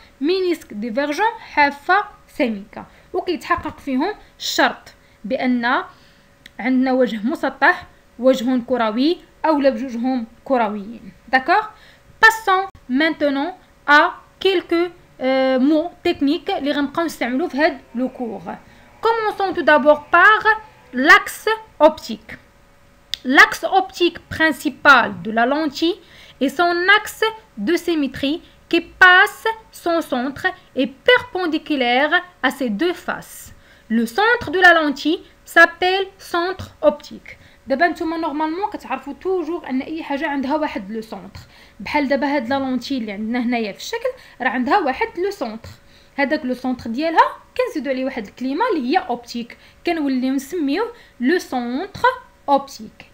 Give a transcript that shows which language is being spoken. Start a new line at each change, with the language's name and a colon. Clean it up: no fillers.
Arabic: مينيسك ديفيرجون حافه سميكه. وكيتحقق فيهم الشرط بان عندنا وجه مسطح، وجه كروي اولا بجوجهم كرويين.
French: داكوغ. Passons maintenant à quelques mots techniques
Arabic: اللي غنبقاو نستعملو في هاد لو كور.
French: Commençons tout d'abord par l'axe optique. L'axe optique principal de la lentille est son axe de symétrie qui passe son centre et perpendiculaire à ses deux faces. Le centre de la lentille s'appelle centre optique.
Arabic: دابا نتوما نورمالمون كتعرفوا توجور ان اي حاجه عندها واحد لو سونتر، بحال دابا هاد لا لونتي اللي عندنا هنايا في الشكل راه عندها واحد لو سونتر. هذاك لو سونتر ديالها كنزيدوا عليه واحد الكلمه اللي هي اوبتيك، كنوليو نسميوه لو سونتر اوبتيك.